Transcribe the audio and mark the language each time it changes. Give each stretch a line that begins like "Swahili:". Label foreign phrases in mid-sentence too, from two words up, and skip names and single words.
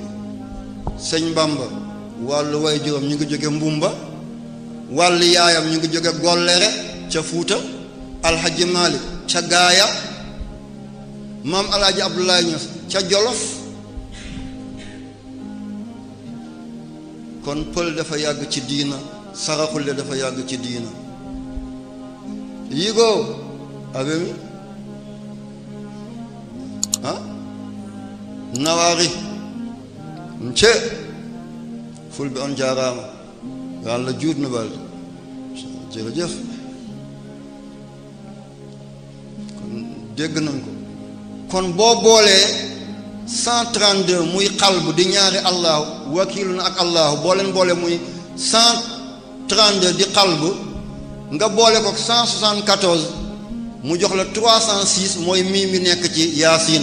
Wolof: sëñ Bamba wàllu way juróom ñu ngi jóge mbumba, wàllu yaayam ñu ngi jóge gollere ca Fuuta, alxaji Maalik ca gaaya, maam alaaji Abdoulaye Niass ca Jolof. kon pël dafa yàgg ci diina, saraxule dafa yàgg ci diina.
Fula: yigoo abemi nawaari nce fulɓe on jaaraama yo Allah juutno balɗe
Wolof: jërëjëf kon dégg nañ ko. kon boo boolee 132 muy xalbu di ñaari allahu wakiilu na ak allahu boo leen boole muy 132 di xalbu nga boole ko 174 mu jox la 306 mooy mii mi nekk ci yaasin.